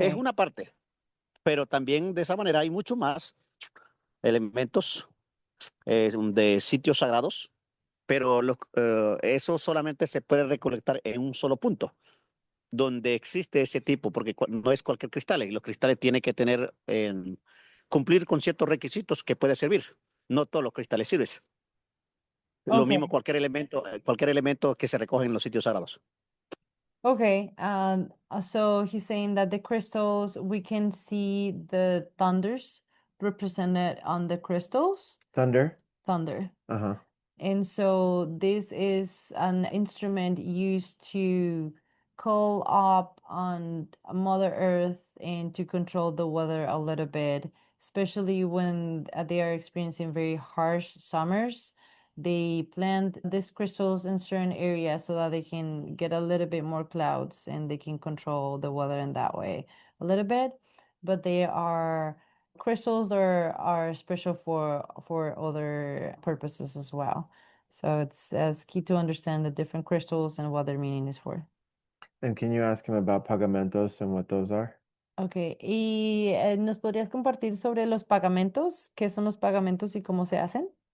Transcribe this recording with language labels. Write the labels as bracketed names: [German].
[Spanish] Es una parte, pero también de esa manera hay mucho más elementos de sitios sagrados, pero eso solamente se puede recolectar en un solo punto, donde existe ese tipo, porque no es cualquier cristal, y los cristales tienen que tener, cumplir con ciertos requisitos que puede servir. No todos los cristales sirven. Lo [English] ok, [Spanish] mismo cualquier elemento que se recoge en los sitios sagrados. [English] okay. So he's saying that the crystals, we can see the thunders represented on the crystals. Thunder? Thunder. Uh-huh. And so this is an instrument used to call up on Mother Earth and to control the weather a little bit, especially when they are experiencing very harsh summers. They plant these crystals in certain areas so that they can get a little bit more clouds and they can control the weather in that way a little bit. But they are crystals are special for other purposes as well. So it's key to understand the different crystals and what their meaning is for. And can you ask him about pagamentos and what those are? [Spanish] Okay, y ¿nos podrías compartir sobre los pagamentos? ¿Qué son los pagamentos y cómo se hacen?